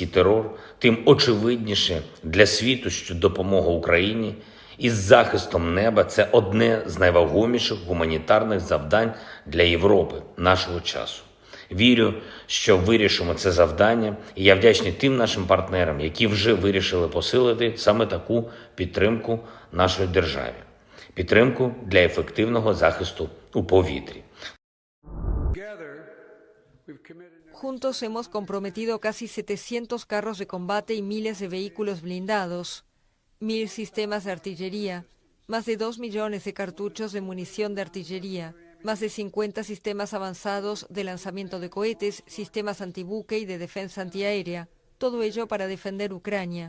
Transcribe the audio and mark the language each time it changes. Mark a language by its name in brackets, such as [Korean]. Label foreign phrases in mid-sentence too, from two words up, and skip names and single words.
[Ukrainian] терор, тим очевидніше для світу, що допомога Україні із захистом неба – це одне з найвагоміших гуманітарних завдань для Європи нашого часу. Вірю, що вирішимо це завдання, і я вдячний тим нашим партнерам, які вже вирішили посилити саме таку підтримку нашої державі. Підтримку для ефективного захисту у повітрі. [Spanish] Juntos hemos comprometido casi 700 carros de combate y miles de vehículos blindados, 1000 sistemas de artillería, más de 2 millones de cartuchos de munición de artillería, más de 50 sistemas avanzados de lanzamiento de cohetes, sistemas antibuque y de defensa antiaérea, todo ello para defender Ucrania.